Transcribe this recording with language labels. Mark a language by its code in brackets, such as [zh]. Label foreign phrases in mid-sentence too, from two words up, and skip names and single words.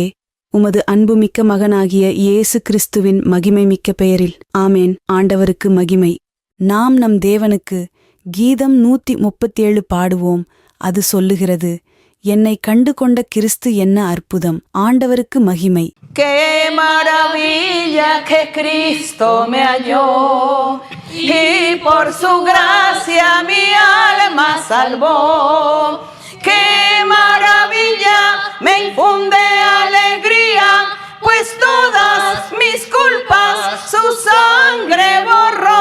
[ta] உமது அன்புமிக்க மகனாகிய இயேசு கிறிஸ்துவின் மகிமைமிக்க பெயரில் ஆமேன். ஆண்டவருக்கு மகிமை. நாம் நம் தேவனுக்கு கீதம் 137 பாடுவோம். அது சொல்லுகிறது, என்னை கண்டு கொண்ட கிறிஸ்து என்ன அற்புதம். ஆண்டவருக்கு மகிமை. [es] Qué maravilla que Cristo me halló y por su gracia mi alma salvó. Qué maravilla me infunde alegría, pues todas mis culpas su sangre borró.